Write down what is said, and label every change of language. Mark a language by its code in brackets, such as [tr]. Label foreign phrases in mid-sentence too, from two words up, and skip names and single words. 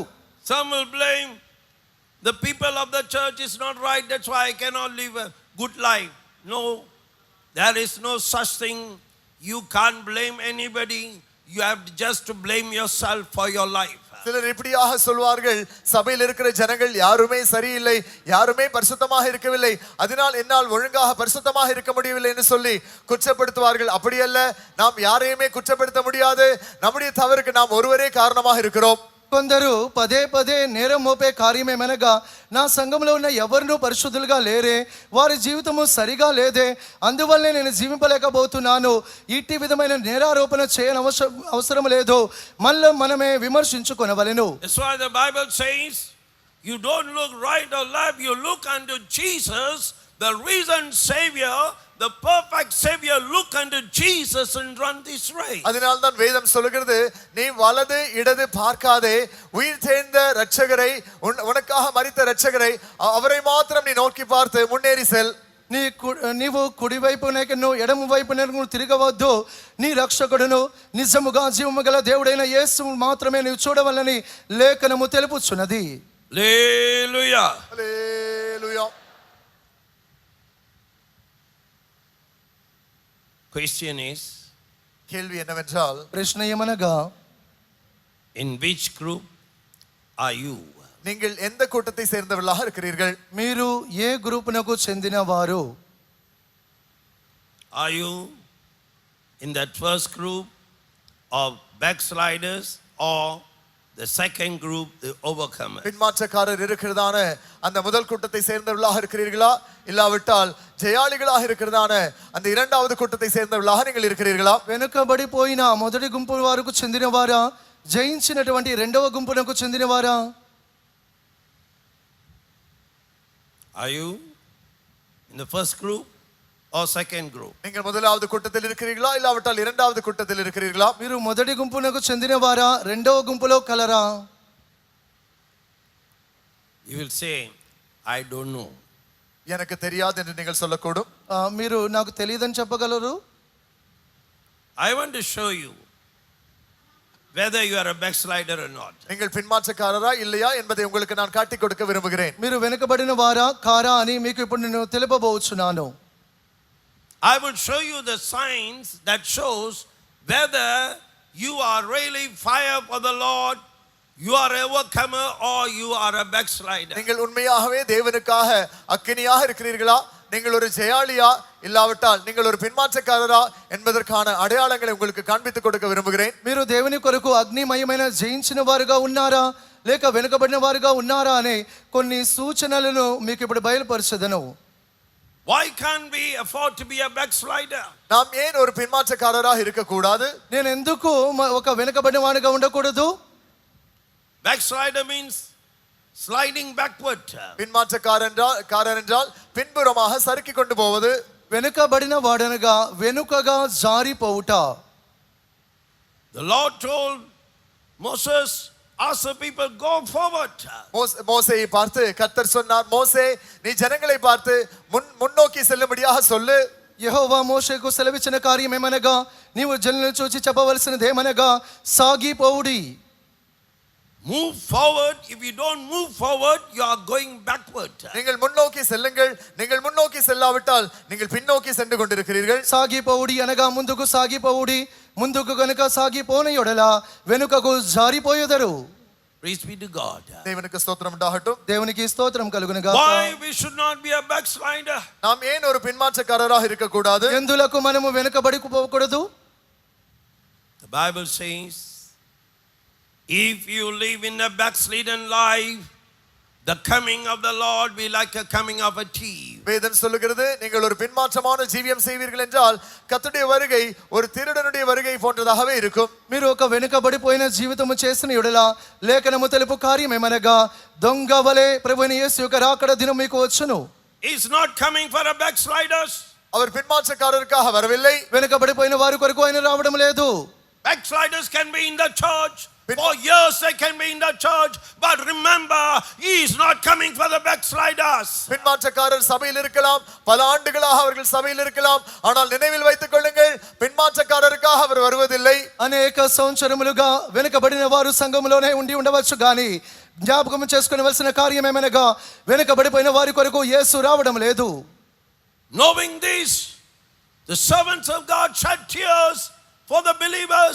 [en] Some will blame the people of the church is not right, that's why I cannot live a good life. No, there is no such thing. You can't blame anybody. You have just to blame yourself for your life. [ta] சிலர் இப்படியாக சொல்வார்கள், சபையில் இருக்கிற ஜனங்கள் யாருமே சரியில்லை, யாருமே பரிசுத்தமாக இருக்கவில்லை, அதனால் என்னால் ஒழுங்காக பரிசுத்தமாக இருக்க முடியவில்லை என்று சொல்லி குற்றப்படுத்துவார்கள். அப்படியல்ல, நாம் யாரையுமே குற்றப்படுத்த முடியாது. நம்முடைய தவறுக்கு நாம் ஒருவரே காரணமாக இருக்கிறோம். [te] కొందరు పదే పదే నేరం మోపే కార్యమేమనగా నా సంఘంలో ఉన్న ఎవరినూ పరిశుద్ధులుగా లేరే, వారి జీవితము సరిగా లేదే, అందువల్లనే నేను జీవింపలేకపోతున్నాను. ఇట్టి విధమైన నేరారోపణ చేయని అవసరం లేదు. మనమే విమర్శించుకొనవలెను. [en] That's why the Bible says, you don't look right or left, you look unto Jesus, the risen Savior, the perfect Savior. Look unto Jesus and run this race. [ta] அதனால் தான் வேதம் சொல்கிறது, நீ வலது இடது பார்க்காதே, உயிர் தேர்ந்த இரட்சகரை, உனக்காக மரித்த இரட்சகரை, அவரை மாத்திரம் நீ நோக்கி பார்த்து முன்னேறி செல். [te] నీవు కుడివైపునకు ఎడమ వైపునకు తిరగవద్దు. నీ రక్షకుడును నిజముగా జీవము గల దేవుడైన యేసు మాత్రమే నీవు చూడవలని లేఖనము తెలుపుచున్నది. [en] Hallelujah. [te] హల్లెలూయా. [en] Question is, [ta] கேள்வி என்னவென்றால், [te] ప్రశ్న ఏమనగా, [en] in which group are you? [ta] நீங்கள் எந்த கூட்டத்தை சேர்ந்தவர்களாக இருக்கிறீர்கள்? [te] మీరు ఏ గ్రూపునకు చెందినవారు? [en] Are you in that first group of backsliders or the second group, the overcomers? [ta] பின்மாற்றக்காரர் இருக்கிறதான அந்த முதல் கூட்டத்தை சேர்ந்தவர்களாக இருக்கிறீர்களா, இல்லாவிட்டால் ஜெயாளிகளாக இருக்கிறதான அந்த இரண்டாவது கூட்டத்தை சேர்ந்தவர்களாக நீங்கள் இருக்கிறீர்களா? [te] వెనుకబడిపోయిన మొదటి గుంపు వారికి చెందినవారా, జయించినటువంటి రెండవ గుంపునకు చెందినవారా? [en] Are you in the first group or second group? [ta] நீங்கள் முதலாவது கூட்டத்தில் இருக்கிறீர்களா, இல்லாவிட்டால் இரண்டாவது கூட்டத்தில் இருக்கிறீர்களா? [te] మీరు మొదటి గుంపునకు చెందినవారా, రెండవ గుంపులో కలరా? [en] You will say, I don't know. [ta] எனக்கு தெரியாது என்று நீங்கள் சொல்லக்கூடும். [te] మీరు నాకు తెలియదని చెప్పగలరు. [en] I want to show you whether you are a backslider or not. [ta] நீங்கள் பின்மாற்றக்காரரா இல்லையா என்பதை உங்களுக்கு நான் காட்டிக் கொடுக்க விரும்புகிறேன். [te] మీరు వెనుకబడిన వారా కారా అని మీకు ఇప్పుడు నేను తెలుపబోచున్నాను. [en] I will show you the signs that shows whether you are really fire for the Lord, you are an overcomer, or you are a backslider. [ta] நீங்கள் உண்மையாகவே தேவனுக்காக அக்கினியாக இருக்கிறீர்களா, நீங்கள் ஒரு ஜெயாளியா, இல்லாவிட்டால் நீங்கள் ஒரு பின்மாற்றக்காரரா என்பதற்கான அடையாளங்களை உங்களுக்கு காண்பித்துக் கொடுக்க விரும்புகிறேன். [te] మీరు దేవుని కొరకు అగ్నిమయమైన జయించిన వారుగా ఉన్నారా, లేక వెనుకబడిన వారుగా ఉన్నారా అనే కొన్ని సూచనలను మీకు ఇప్పుడు బయలుపరచదను. [en] Why can't we afford to be a backslider? [ta] நாம் ஏன் ஒரு பின்மாற்றக்காரராக இருக்க கூடாது? [te] నేను ఎందుకు ఒక వెనుకబడిన వాడిగా ఉండకూడదు? [en] Backslider means sliding backward. [ta] பின்மாற்றக்காரன் என்றால் பின்புறமாக சறுக்கி கொண்டு போவது. [te] వెనుకబడిన వాడనగా వెనుకగా జారిపోవుట. [en] The Lord told Moses, ask the people, go forward. [ta] மோசேயை பார்த்து கர்த்தர் சொன்னார், மோசே நீ ஜனங்களை பார்த்து முன்னோக்கி செல்லும்படியாக சொல்லு. [te] యెహోవా మోషేకు సెలవిచ్చిన కార్యం ఏమనగా, నీవు జనులను చూచి చెప్పవలసినదేమనగా, సాగిపోవుడి. [en] Move forward. If you don't move forward, you are going backward. [ta] நீங்கள் முன்னோக்கி செல்லுங்கள், நீங்கள் முன்னோக்கி செல்லாவிட்டால் நீங்கள் பின்னோக்கி சென்று கொண்டிருக்கிறீர்கள். [te] సాగిపోవుడి అనగా ముందుకు సాగిపోవుడి, ముందుకు గనుక సాగిపోని యెడల వెనుకకు జారిపోయెదరు. [en] Praise be to God. [ta] தேவனுக்கு ஸ்தோத்திரம் உண்டாகட்டும். [te] దేవునికి స్తోత్రం కలుగును గాక. [en] Why we should not be a backslider? [ta] நாம் ஏன் ஒரு பின்மாற்றக்காரராக இருக்க கூடாது? [te] ఎందులకు మనము వెనుకబడి పోకూడదు? [en] The Bible says, if you live in a backslidden life, the coming of the Lord be like a coming of a thief. [ta] வேதம் சொல்லுகிறது, நீங்கள் ஒரு பின்மாற்றமான ஜீவியம் செய்வீர்கள் என்றால் கர்த்தருடைய வருகை ஒரு திருடனுடைய வருகை போன்றதாகவே இருக்கும். [te] మీరు ఒక వెనుకబడిపోయిన జీవితము చేసిన యెడల లేఖనము తెలుపు కార్యం ఏమనగా, దొంగ వలె ప్రభువైన యేసు యొక్క రాకడ దినం మీకు వచ్చును. [en] He's not coming for a backsliders. [ta] அவர் பின்மாற்றக்காரருக்காக வரவில்லை. [te] వెనుకబడిపోయిన వారి కొరకు ఆయన రావడం లేదు. [en] Backsliders can be in the church. For years they can be in the church, but remember, he is not coming for the backsliders. [ta] பின்மாற்றக்காரர் சபையில் இருக்கலாம், பல ஆண்டுகளாக அவர்கள் சபையில் இருக்கலாம், ஆனால் நினைவில் வைத்துக் கொள்ளுங்கள், பின்மாற்றக்காரருக்காக அவர் வருவதில்லை. [te] అనేక సంవత్సరములుగా వెనుకబడిన వారు సంఘములోనే ఉండి ఉండవచ్చు గాని జ్ఞాపకం చేసుకొనవలసిన కార్యం ఏమనగా, వెనుకబడిపోయిన వారి కొరకు యేసు రావడం లేదు. [en] Knowing this, The servants of God shed tears for the believers.